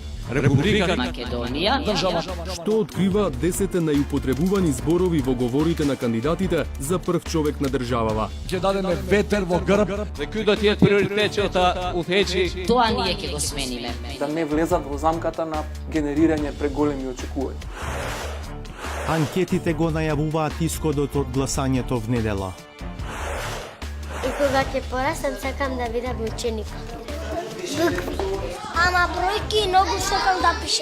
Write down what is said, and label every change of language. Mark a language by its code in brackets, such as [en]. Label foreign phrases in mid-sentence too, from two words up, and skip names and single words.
[mk] Република Македонија, држава Што открива 10 најупотребувани зборови во говорите на кандидатите за прв човек на државава. Ќе дадеме ветер во грб. [sq] Ky do të jetë prioriteti që ta udhëheqi. [mk] тоа ние ќе го смениме. Да не влезат во замката на генерирање преголеми очекувања. Анкетите го најавуваат исходот од гласањето в недела. И кога ќе порастам, сакам да бидам ученик. Ама бројки многу сакам да пишам.